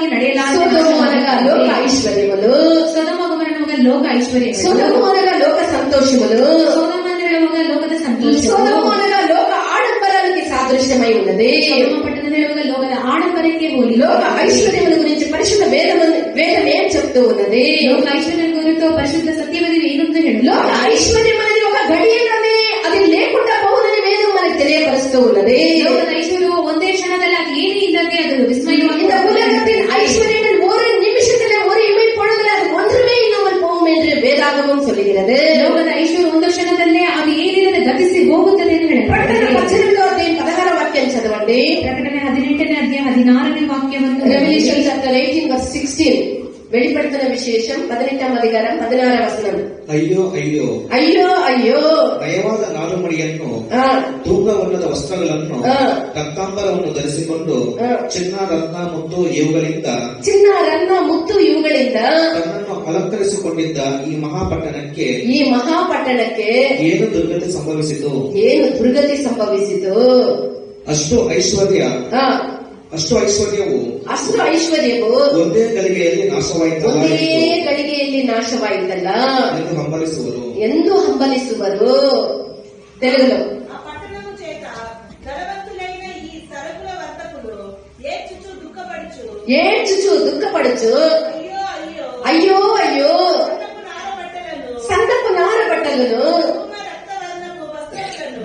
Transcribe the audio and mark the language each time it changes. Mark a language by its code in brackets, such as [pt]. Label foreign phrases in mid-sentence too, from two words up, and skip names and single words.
[te] సోదోము అనగా లోక [kn] ನಡೆಯಲಾರ [te] ఐశ్వర్యములు, [kn] ಸೊದೋಮ ಗೊಮರನವಾಗ ಲೋಕ ಐಶ್ವರ್ಯ, [te] సోదోము అనగా లోక సంతోషములు, [kn] ಸೊದೋಮ ಅಂತ ಹೇಳುವಾಗ ಲೋಕದ ಸಂತೋಷ, [te] సోదోము అనగా లోక ఆడంబరానికి సాదృశ్యమై ఉన్నది. [kn] ಸೊದೋಮ ಪಟ್ಟಣದ ಹೇಳುವಾಗ ಲೋಕದ ಆಡಂಬರಕ್ಕೆ ಹೋಲಿ. [te] లోక ఐశ్వర్యముల గురించి పరిశుద్ధ వేదం ఏం చెప్తూ ఉన్నది? [kn] ಲೋಕ ಐಶ್ವರ್ಯ ಕುರಿತು ಪರಿಶುದ್ಧ ಸತ್ಯವೇದ ಏನಂತ ಹೇಳಿ, [te] లోక ఐశ్వర్యం అనేది ఒక గడియలోనే అది లేకుండా పోవునని వేదం మనకు తెలియపరుస్తూ ఉన్నది. [kn] ಲೋಕದ ಐಶ್ವರ್ಯವು ಒಂದೇ ಕ್ಷಣದಲ್ಲಿ ಅದು ಏನೇ ಇಲ್ಲದೆ ಅದು [ta] இந்த [kn] ವಿಸ್ಮಯವಾಗಿ [ta] உலகத்தின் ஐஸ்வர்யங்கள் ஒரு நிமிஷத்துல ஒரு இமைப்பொழுதுல அது ஒன்றுமே இல்லாமல் போகும் என்று வேதாகமம் சொல்லுகிறது. [kn] ಲೋಕದ ಐಶ್ವರ್ಯ ಒಂದು ಕ್ಷಣದಲ್ಲೇ ಅದು ಏನಿಲ್ಲದೆ ಗತಿಸಿ ಹೋಗುತ್ತದೆ ಎಂದು [te] ప్రకటన [kn] ಹೇಳುತ್ತದೆ. [te] 18వ అధ్యాయం 16వ వాక్యం చదవండి. [kn] ಪ್ರಕಟಣೆ 18ನೇ ಅಧ್ಯಾಯ 16ನೇ ವಾಕ್ಯವನ್ನು [en] Revelation chapter 18 verse 16. [ta] வெளிப்படுத்தின விசேஷம் [te] 18వ అధికారం 16వ వచనం. [kn] ಅಯ್ಯೋ ಅಯ್ಯೋ [te] అయ్యో అయ్యో [kn] ನಯವಾದ ನಾರುಮಡಿಯನ್ನು ఆ, ತೂಕವಲ್ಲದ ವಸ್ತ್ರಗಳನ್ನು ಆ. ರಕ್ತಾಂಬರವನ್ನು ಧರಿಸಿಕೊಂಡು ಆ. ಚಿನ್ನ ರತ್ನ ಮುತ್ತು ಇವುಗಳಿಂದ ಚಿನ್ನ ರತ್ನ ಮುತ್ತು ಇವುಗಳಿಂದ ತನ್ನನ್ನು ಅಲಂಕರಿಸಿಕೊಂಡಿದ್ದ ಈ ಮಹಾಪಟ್ಟಣಕ್ಕೆ ಈ ಮಹಾಪಟ್ಟಣಕ್ಕೆ ಏನು ದುರ್ಗತಿ ಸಂಭವಿಸಿತು? ಏನು ದುರ್ಗತಿ ಸಂಭವಿಸಿತು? ಅಷ್ಟು ಐಶ್ವರ್ಯವು ಅಷ್ಟು ಐಶ್ವರ್ಯವು ಒಂದೇ ಗಳಿಗೆಯಲ್ಲಿ ನಾಶವಾಯಿತಲ್ಲ ಒಂದೇ ಗಳಿಗೆಯಲ್ಲಿ ನಾಶವಾಯಿತಲ್ಲ ಎಂದು ಹಂಬಲಿಸುವರು. ಎಂದು ಹಂಬಲಿಸುವರು. [te] తెలుగులో ఆ పట్టణము చేత ధనవంతులైన ఈ సరుకుల వర్తకులు ఏడ్చుచు దుఃఖపడుచు అయ్యో అయ్యో అయ్యో అయ్యో సన్నపు నార బట్టలను సన్నపు నార బట్టలను